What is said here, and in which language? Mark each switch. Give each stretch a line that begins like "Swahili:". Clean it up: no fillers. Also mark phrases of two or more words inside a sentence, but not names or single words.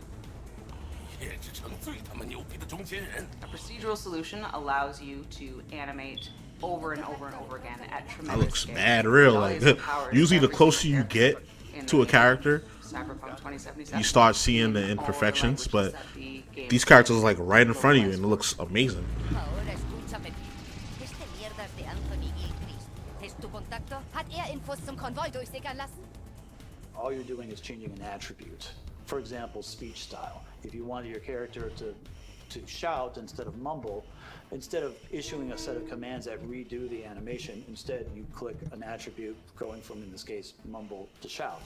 English: A procedural solution allows you to animate over and over and over again at tremendous That looks scale. mad real. Jolly Like, is empowered usually the every closer you get to a character, Cyberpunk 2077. you start seeing the imperfections. But these characters are like right in front of you, and it looks amazing.
Spanish: Ahora escúchame. Este mierda de Anthony Gilchrist. ¿Es tu contacto?
German: Hat Infos zum Konvoi durchsickern lassen?
English: All you're doing is changing an attribute. For example, speech style. If you wanted your character to shout instead of mumble, instead of issuing a set of commands that redo the animation, instead you click an attribute going from, in this case, mumble to shout.